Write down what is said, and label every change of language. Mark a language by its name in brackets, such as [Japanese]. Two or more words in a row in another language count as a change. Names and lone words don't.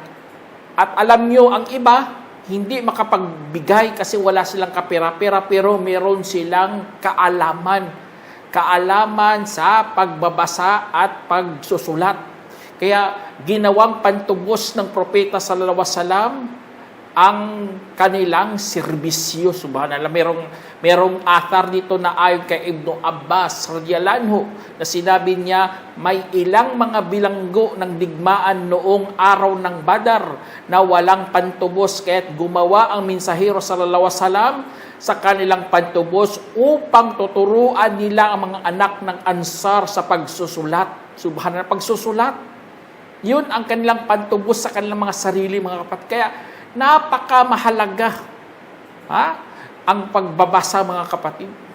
[Filipino] At alam nyo, ang iba, hindi makapagbigay kasi wala silang kapera-pera, pero meron silang kaalaman. Kaalaman sa pagbabasa at pagsusulat. Kaya ginawang pantubos ng propeta [Arabic] صلى الله عليه وسلم [Filipino] ang kanilang serbisyo. Subhanallah, merong athar dito na ayon kay Ibnu Abbas [Arabic] رضي الله عنه [Filipino] na sinabi niya, may ilang mga bilanggo ng digmaan noong araw ng Badar na walang pantubos, kaya't gumawa ang mensahero [Arabic] صلى الله عليه وسلم [Filipino] sa kanilang pantubos upang tuturuan nila ang mga anak ng Ansar sa pagsusulat. Subhanallah, pagsusulat. Yun ang kanilang pantubos sa kanilang mga sarili, mga kapatid. Kaya napakamahalaga ang pagbabasa, mga kapatid.